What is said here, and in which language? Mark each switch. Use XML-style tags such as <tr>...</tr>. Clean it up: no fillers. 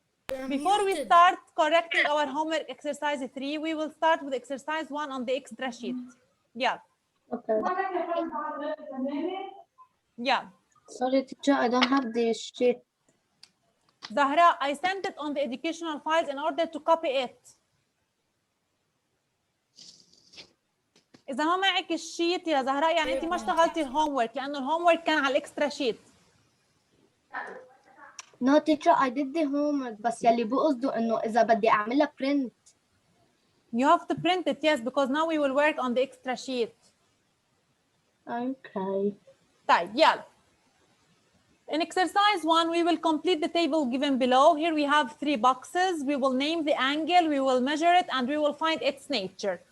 <en>Before we start correcting our homework exercise 3, we will start with exercise 1 on the extra sheet. Yeah. Okay. Yeah. Sorry, teacher, I don't have the sheet. Zahra, I sent it on the educational files in order to copy it.</en> <ar>إذا ما معك الشيت يا زهراء يعني أنت ما اشتغلتي الهومورك, لأنه الهومورك كان على الإكسترا شيت.</ar> <en>No, teacher, I did the homework.</en> <ar>بس يلي بقصده إنه إذا بدي أعملها print.</ar> <en>You have to print it, yes, because now we will work on the extra sheet. Okay.</en> <ar>طيب يلا.</ar> <en>In exercise 1, we will complete the table given below. Here we have 3 boxes. We will name the angle, we will measure it, and we will find its nature.</en>